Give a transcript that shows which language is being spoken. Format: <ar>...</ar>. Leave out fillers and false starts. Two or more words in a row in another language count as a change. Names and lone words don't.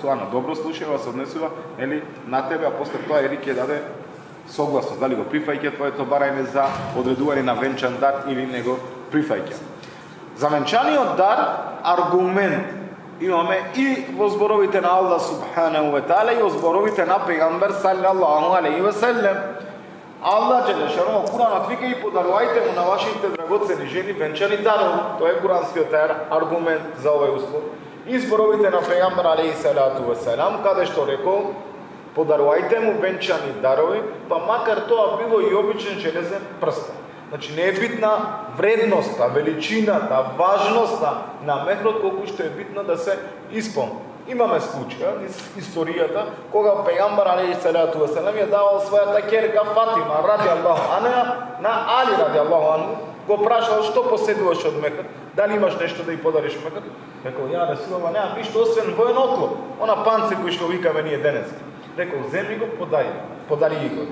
<mk>Суана добро слушава, се однесува ели на тебе, а после тоа Ерик ќе даде согласност, дали го прифаќа твоето барање за одредување на венчан дар или не го прифаќа. За венчаниот дар аргумент имаме и во зборовите на Аллах</mk> <ar>سبحانه وتعالى</ar> <mk>и во зборовите на пегамбер</mk> <ar>صلى الله عليه وسلم.</ar> <mk>Аллах джелешано во Куранот вика и подарувајте му на вашите драгоцени жени венчани дарови. Тоа е куранскиот аргумент за овој услов. И зборовите на пегамбер</mk> <ar>عليه الصلاة والسلام,</ar> <mk>каде што рекол подарувајте му венчани дарови, па макар тоа било и обичен железен прстен. Значи не е битна вредноста, величината, важноста на мехрот колку што е битно да се исполни. Имаме случај низ историјата кога пегамбер</mk> <ar>عليه الصلاة والسلام</ar> <mk>ја давал својата ќерка Фатима</mk> <ar>رضي الله عنها</ar> <mk>на Али</mk> <ar>رضي الله عنه,</ar> <mk>го прашал што поседуваш од мехрот, дали имаш нешто да ја подариш мехрот? Рекол</mk> <ar>يا رسول الله</ar> <mk>немам ништо освен воен оклоп, она панце кој што викаме ние денес. Рекол земи го, подари го.</mk>